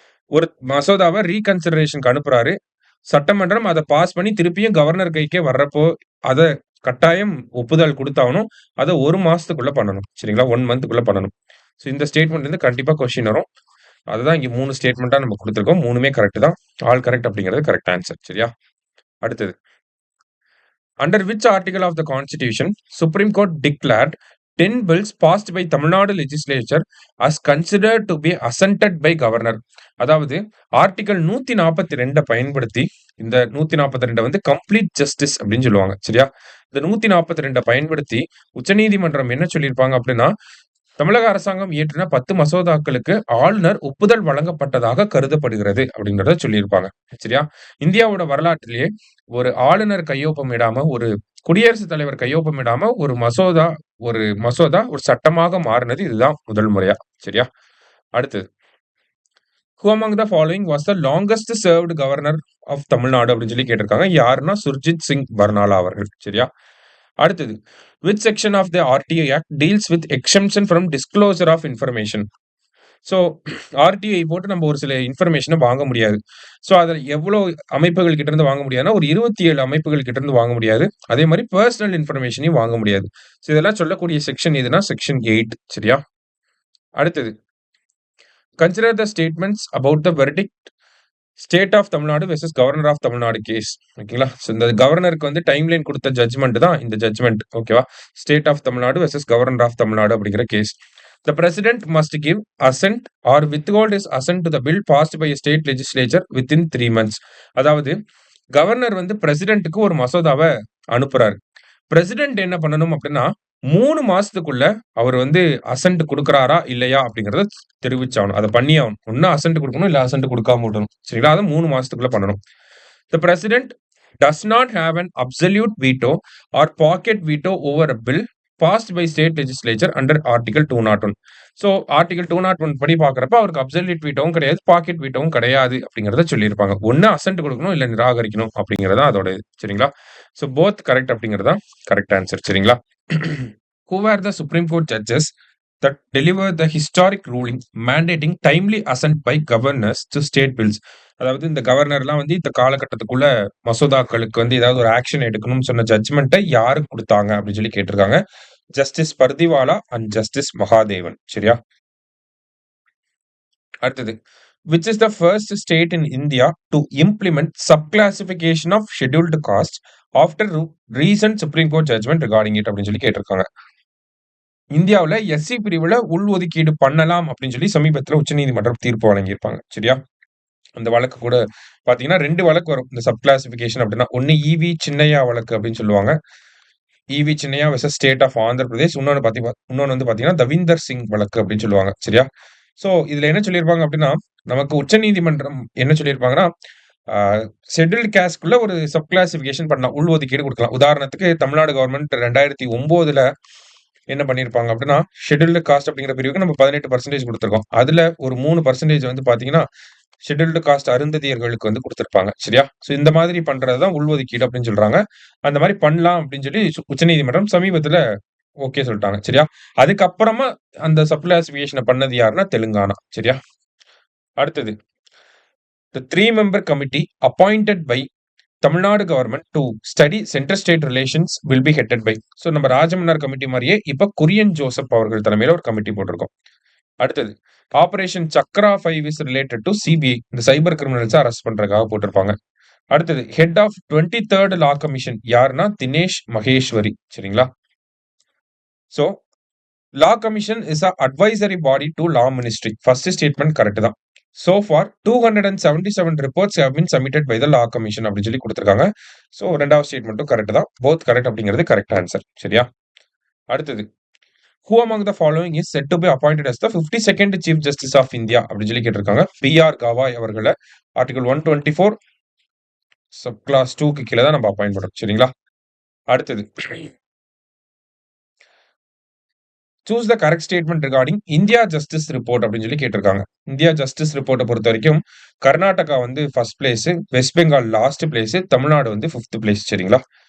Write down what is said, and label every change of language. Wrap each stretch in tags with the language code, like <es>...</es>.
<ta>ஒரு மசோதாவை ரீகன்சிடரேஷனுக்கு அனுப்புறாரு. சட்டமன்றம் அத பாஸ் பண்ணி திருப்பியும் கவர்னர் கைக்கே வர்றப்போ, அத கட்டாயம் ஒப்புதல் குடுத்தாகணும். அத 1 மாசத்துக்குள்ள பண்ணணும். சரிங்களா? 1 மந்த்துக்குள்ள பண்ணணும். ஸோ இந்த ஸ்டேட்மெண்ட்லருந்து கண்டிப்பா கொஸ்டின் வரும். அதுதான் இங்க 3 ஸ்டேட்மெண்ட்டா நம்ம குடுத்துருக்கோம். 3மே கரெக்ட் தான். ஆல் கரெக்ட் அப்படிங்கிறது கரெக்ட் ஆன்சர். சரியா? அடுத்தது.</ta> <en>Under which article of the Constitution Supreme Court declared 10 bills passed by Tamil Nadu legislature as considered to be assented by governor?</en> <ta>அதாவது ஆர்டிகல் 142 பயன்படுத்தி இந்த 142 வந்து கம்ப்ளீட் ஜஸ்டிஸ் அப்படின்னு சொல்லுவாங்க. சரியா? இந்த 142 பயன்படுத்தி உச்சநீதிமன்றம் என்ன சொல்லியிருப்பாங்க அப்படின்னா, தமிழக அரசாங்கம் இயற்றின 10 மசோதாக்களுக்கு ஆளுநர் ஒப்புதல் வழங்கப்பட்டதாக கருதப்படுகிறது அப்படிங்கிறத சொல்லியிருப்பாங்க. சரியா? இந்தியாவோட வரலாற்றிலேயே ஒரு ஆளுநர் கையொப்பமிடாம, ஒரு குடியரசுத் தலைவர் கையொப்பமிடாம ஒரு மசோதா ஒரு சட்டமாக மாறுனது இதுதான் முதல் முறையா. சரியா? அடுத்தது.</ta> <en>Who among the following was the longest served governor of Tamil Nadu</en> <ta>அப்படின்னு சொல்லி கேட்டிருக்காங்க. யாருன்னா சுர்ஜித் சிங் பர்னாலா அவர்கள். சரியா? அடுத்தது.</ta> <en>Which section of the RTI Act deals with exemption from disclosure of information?</en> <ta>So RTI போட்டு நம்ம ஒரு சில இன்ஃபர்மேஷன வாங்க முடியாது. ஸோ அதில எவ்வளோ அமைப்புகள் கிட்ட இருந்து வாங்க முடியாதுன்னா, ஒரு 27 அமைப்புகள் கிட்ட இருந்து வாங்க முடியாது. அதே மாரி பெர்சனல் இன்ஃபர்மேஷனையும் வாங்க முடியாது. ஸோ இதெல்லாம் சொல்லக்கூடிய செக்ஷன் எதுனா செக்ஷன் 8 சரியா? அடுத்தது.</ta> <en>Consider the statements about the verdict state of Tamil Nadu versus governor of Tamil Nadu case.</en> <ta>ஓகேங்களா? ஸோ இந்த கவர்னருக்கு வந்து டைம்லைன் குடுத்த ஜட்ஜ்மெண்ட் தான் இந்த ஜட்ஜ்மெண்ட். ஓகேவா? State of Tamil Nadu versus governor of Tamil Nadu அப்படிங்கிற case.</ta> <en>The president must give assent or withhold his assent to the bill passed by a state legislature within 3 months.</en> <ta>அதாவது கவர்னர் வந்து பிரசிடென்ட்க்கு ஒரு மசோதாவ அனுப்புறாரு. பிரசிடென்ட் என்ன பண்ணணும் அப்படின்னா, 3 மாசத்துக்குள்ள அவர் வந்து அசென்ட் குடுக்குறாரா, இல்லையா அப்படிங்கிறத தெரிவிச்சாகணும். அத பண்ணியாகணும். ஒண்ணு அசென்ட் குடுக்கணும், இல்ல அசென்ட் குடுக்காம விடணும். சரிங்களா? அத 3 மாசத்துக்குள்ள பண்ணணும்.</ta> <en>The president does not have an absolute veto or pocket veto over a bill passed by state legislature under Article 201.</en> <ta>So article 201 படி பார்க்கிறப்ப அவருக்கு அப்சல்யூட் வீட்டோவும் கிடையாது, பாக்கெட் வீட்டோவும் கிடையாது அப்படிங்கிறத சொல்லியிருப்பாங்க. ஒண்ணு அசென்ட் குடுக்கணும், இல்ல நிராகரிக்கணும் அப்படிங்கிறது தான் அதோட இது. சரிங்களா? ஸோ போத் கரெக்ட் அப்படிங்கிறது தான் கரெக்ட் ஆன்சர். சரிங்களா?</ta> <en>Who were the Supreme Court judges that delivered the historic ruling mandating timely assent by governors to state bills?</en> <ta>அதாவது இந்த கவர்னர்லாம் வந்து இந்த காலகட்டத்துக்குள்ள மசோதாக்களுக்கு வந்து ஏதாவது ஒரு ஆக்ஷன் எடுக்கணும்னு சொன்ன ஜட்ஜ்மெண்ட்ட யாரு குடுத்தாங்க அப்படின்னு சொல்லி கேட்டிருக்காங்க. Justice Pardiwala and justice Mahadevan. சரியா? அடுத்தது.</ta> <en>Which is the first state in India to implement subclassification of scheduled caste after recent Supreme Court judgment regarding it</en> <ta>அப்படின்னு சொல்லி கேட்டிருக்காங்க. இந்தியாவுல எஸ்சி பிரிவுல உள்ஒதுக்கீடு பண்ணலாம் அப்படின்னு சொல்லி சமீபத்தில உச்சநீதிமன்றம் தீர்ப்பு வழங்கியிருப்பாங்க. சரியா? அந்த வழக்கு கூட பார்த்தீங்கன்னா 2 வழக்கு வரும். இந்த சப் கிளாசிஃபிகேஷன் அப்படின்னா, ஒண்ணு ஈவி சின்னையா வழக்கு அப்படின்னு சொல்லுவாங்க. EV Chinnaiya versus state of Andhra Pradesh. இன்னொன்னு வந்து பார்த்தீங்கன்னா, தவீந்தர் சிங் வழக்கு அப்படின்னு சொல்லுவாங்க. சரியா? ஸோ இதுல என்ன சொல்லியிருப்பாங்க அப்படின்னா, நமக்கு உச்சநீதிமன்றம் என்ன சொல்லியிருப்பாங்கன்னா, ஆ ஷெட்யூல்ட் காஸ்ட்குள்ள ஒரு சப் கிளாசிஃபிகேஷன் பண்ணலாம். உள்ஒதுக்கீடு குடுக்கலாம். உதாரணத்துக்கு தமிழ்நாடு கவர்ன்மென்ட் 2009ல என்ன பண்ணியிருப்பாங்க அப்படின்னா, ஷெட்யூல்டு காஸ்ட் அப்படிங்கிற பிரிவுக்கு நம்ம 18% குடுத்துருக்கோம். அதுல ஒரு 3% வந்து பார்த்தீங்கன்னா, ஷெட்யூல்டு காஸ்ட் அருந்ததியர்களுக்கு வந்து குடுத்திருப்பாங்க. சரியா? ஸோ இந்த மாதிரி பண்றது தான் உள்ஒதுக்கீடு அப்படின்னு சொல்றாங்க. அந்த மாரி பண்ணலாம் அப்படின்னு சொல்லி உச்சநீதிமன்றம் சமீபத்தில ஓகே சொல்ட்டாங்க. சரியா? அதுக்கப்புறமா அந்த சப் கிளாசிஃபிகேஷன பண்ணது யாருன்னா தெலுங்கானா. சரியா? அடுத்தது. The 3-member committee appointed by Tamil Nadu government to study center-state relations will be headed by. So நம்ம ராஜமன்னார் கமிட்டி மாரியே இப்ப குரியன் ஜோசப் அவர்கள் தலைமையில ஒரு கமிட்டி போட்டிருக்கோம். அடுத்தது.</ta> <en>Operation Chakra 5 is related to CBI.</en> <ta>இந்த சைபர் கிரிமினல்ஸ அரெஸ்ட் பண்றதுக்காக போட்டிருப்பாங்க. அடுத்தது. Head of 23rd law commission யாருன்னா தினேஷ் மகேஸ்வரி. சரிங்களா?</ta> <en>So law commission is a advisory body to law ministry.</en> <ta>First statement correct தான்.</ta> <en>So far 277 reports have been submitted by the law commission</en> <ta>அப்படின்னு சொல்லி குடுத்திருக்காங்க. ஸோ 2வது ஸ்டேட்மெண்ட்டும் கரெக்ட் தான். போத் கரெக்ட் அப்படிங்கிறது correct answer. சரியா? அடுத்தது.</ta> <en>Who among the following is said to be appointed as the 52nd Chief Justice of India</en> <ta>அப்படின்னு சொல்லி கேட்டிருக்காங்க. பி.ஆர். கவாய் அவர்கள ஆர்டிகல் 124 சப் கிளாஸ் 2க்கு கீழ தான் நம்ம அப்பாயிண்ட் பண்றோம். சரிங்களா? அடுத்தது.</ta> <en>choose the correct statement regarding India justice report</en> <ta>அப்படின்னு சொல்லி கேட்டிருக்காங்க. இந்தியா ஜஸ்டிஸ் ரிப்போர்ட்ட பொறுத்தவரைக்கும் கர்நாடகா வந்து first place, west Bengal last place, Tamil Nadu வந்து 5th பிளேஸ். சரிங்களா?</ta>